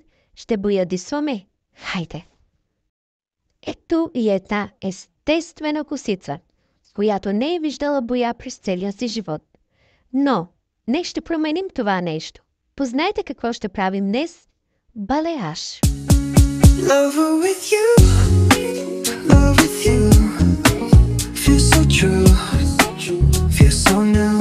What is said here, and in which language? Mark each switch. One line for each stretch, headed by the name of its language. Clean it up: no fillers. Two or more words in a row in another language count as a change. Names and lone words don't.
Bulgarian: Ще боядисваме? Хайде! Ето и една естествена косица, която не е виждала боя през целия си живот. Но днес ще променим това нещо. Познайте какво ще правим днес? Балеаж!
English: Lover with you, love with you, feel so true, feel so new.